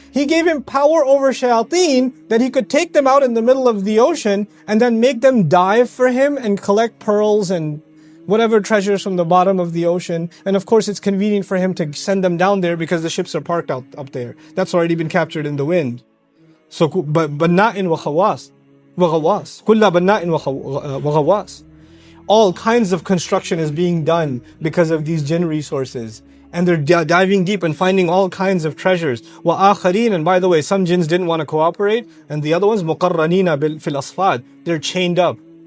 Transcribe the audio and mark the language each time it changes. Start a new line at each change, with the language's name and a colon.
English: He gave him power over shayateen that he could take them out in the middle of the ocean and then make them dive for him and collect pearls and whatever treasures from the bottom of the ocean. And of course, it's convenient for him to send them down there because the ships are parked up there. That's already been captured in the wind.
Arabic: So, بَنَّاءٍ وَغَوَّاسٍ. كُلَّ بَنَّاءٍ وَغَوَّاسٍ.
English: All kinds of construction is being done because of these jinn resources. And they're diving deep and finding all kinds of treasures.
Arabic: وَآخَرِينَ.
English: And by the way, some jinns didn't want to cooperate. And the other ones,
Arabic: مُقَرَّنِينَ فِي الْأَصْفَادِ.
English: They're chained up.